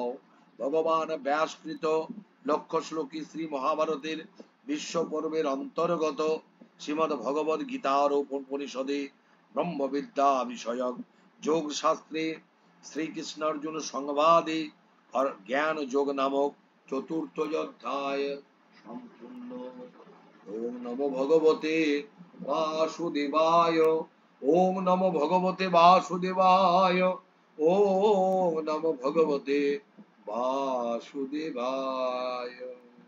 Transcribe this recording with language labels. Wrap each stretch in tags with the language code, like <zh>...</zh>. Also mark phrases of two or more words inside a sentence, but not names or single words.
<bn>ভগবান ব্যাসকৃত লক্ষ্য শ্লোকী শ্রী মহাভারতের বিশ্ব পর্বের অন্তর্গত শ্রীমদ ভগবদ গীতার উপনিষদে ব্রহ্মবিদ্যা বিষয়ক যোগ শাস্ত্রে শ্রীকৃষ্ণ অর্জুন সংবাদে জ্ঞান যোগ নামক চতুর্থ অধ্যায় সম্পূর্ণ।</bn> <sa>ওম নমো ভগবতে বাসুদেবায়। ওম নমো ভগবতে বাসুদেবায়। ওম নমো ভগবতে বাসুদেবায়।</sa>